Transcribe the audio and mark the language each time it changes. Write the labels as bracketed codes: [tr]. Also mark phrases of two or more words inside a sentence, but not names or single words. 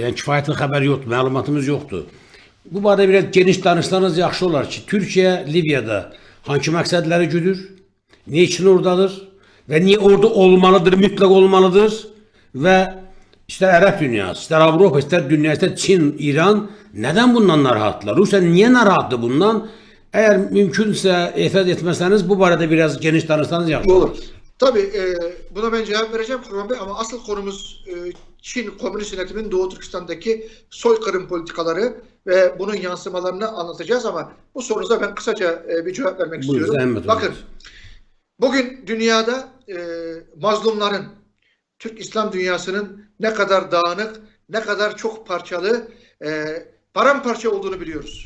[az] Yəni kifayətli xəbər yoxdur, məlumatımız yoxdur. Bu barədə biraz geniş danışsanız yaxşı olar ki, Türkiyə Libya'da hangi məqsədləri güdür, [tr] ne için oradadır [az] və niyə orada olmalıdır, mütləq olmalıdır və istər Ərəb dünyası, istər Avropa, istər dünya, istər Çin, İran nədən bundan narahatlar? Rusya niyə narahatdır bundan? [tr] Eğer mümkünse etiraz etmezseniz [az] bu barədə biraz geniş danışsanız yaxşı olur. [tr] Tabii buna ben cevap vereceğim Kurban Bey ama asıl konumuz Çin Komünist Yönetimi'nin Doğu Türkistan'daki soykırım politikaları ve bunun yansımalarını anlatacağız ama bu sorunuza ben kısaca bir cevap vermek istiyorum. Bakın, bugün dünyada mazlumların, Türk İslam dünyasının ne kadar dağınık, ne kadar çok parçalı, paramparça olduğunu biliyoruz.